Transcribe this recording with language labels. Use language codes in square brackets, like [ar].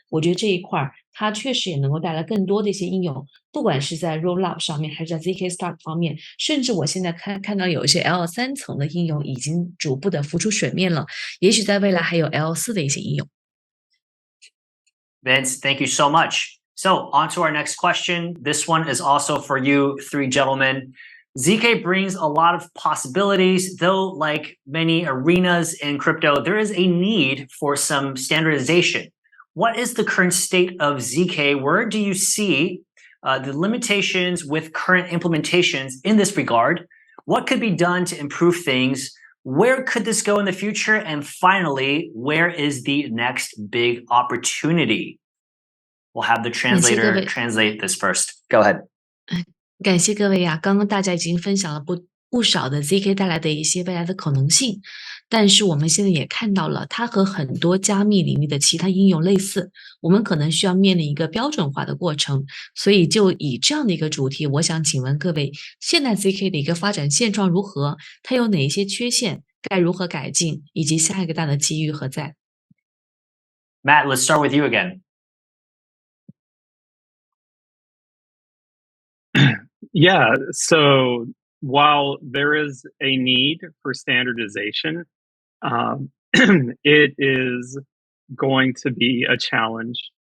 [zh] 我觉得这一块它确实也能够带来更多的一些应用，不管是在 Rollup 上面，还是在 ZK Stack 方面，甚至我现在看到有一些 L3 层的应用已经逐步的浮出水面了，也许在未来还有 L4 的一些应用。 [en] Vince, thank you so much. So on to our next question. This one is also for you 3 gentlemen. ZK brings a lot of possibilities, though like many arenas in crypto, there is a need for some standardization. What is the current state of ZK? Where do you see the limitations with current implementations in this regard? What could be done to improve things? Where could this go in the future? And finally, where is the next big opportunity? We'll have the translator translate this first. Go ahead. [zh] 感谢各位啊，刚刚大家已经分享了不少的 ZK 带来的一些未来的可能性，但是我们现在也看到了它和很多加密领域的其他应用类似，我们可能需要面临一个标准化的过程。所以就以这样的一个主题，我想请问各位，现在 ZK 的一个发展现状如何？它有哪一些缺陷？该如何改进？以及下一个大的机遇何在？ [en] Matt, let's start with you again. Yeah, so while there is a need for standardization, it is going to be a challenge.